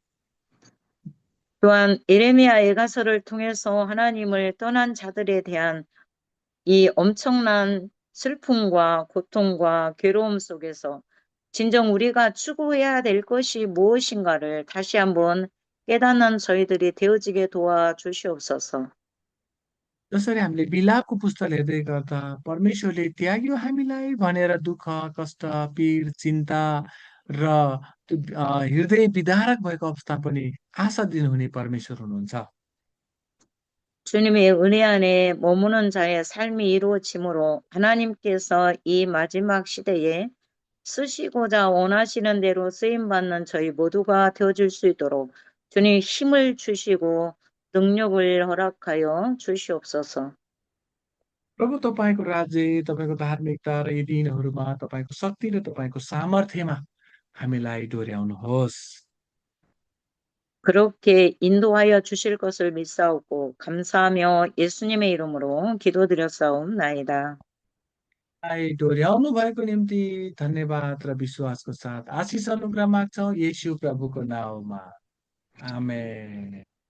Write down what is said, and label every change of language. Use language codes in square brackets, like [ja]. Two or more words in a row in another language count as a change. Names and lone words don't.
[ko] 또한 예레미야 예가서를 통해서 하나님을 떠난 자들에 대한 이 엄청난 슬픔과 고통과 괴로움 속에서 진정 우리가 추구해야 될 것이 무엇인가를 다시 한번 깨닫는 저희들이 되어지게 도와주시옵소서. [ne] जसरी हामीले बिलापको पुस्तक हेर्दै गर्दा परमेश्वरले त्याग्यो हामीलाई भनेर दुःख, कष्ट, पीड, चिन्ता र त्यो हृदय विदारक भएको अवस्था पनि आशा दिनुहुने परमेश्वर हुनुहुन्छ। [ko] 주님의 은혜 안에 머무는 자의 삶이 이루어지므로 하나님께서 이 마지막 시대에 쓰시고자 원하시는 대로 쓰임받는 저희 모두가 되어줄 수 있도록 주님 힘을 주시고 능력을 허락하여 주시옵소서. [ne] प्रभु, तपाईँको राज्य, तपाईँको धार्मिकता र यी दिनहरूमा तपाईँको शक्ति र तपाईँको सामर्थ्यमा हामीलाई डोर्याउनुहोस्। [ko] 그렇게 인도하여 주실 것을 믿사옵고 감사하며 예수님의 इ름으로 기도드렸사옵나이다. [ne] हामीलाई डोर्याउनु भएको निम्ति धन्यवाद र विश्वासको साथ आशिष अनुग्रह माग्छौँ येशू प्रभुको नाउँमा। आमेन।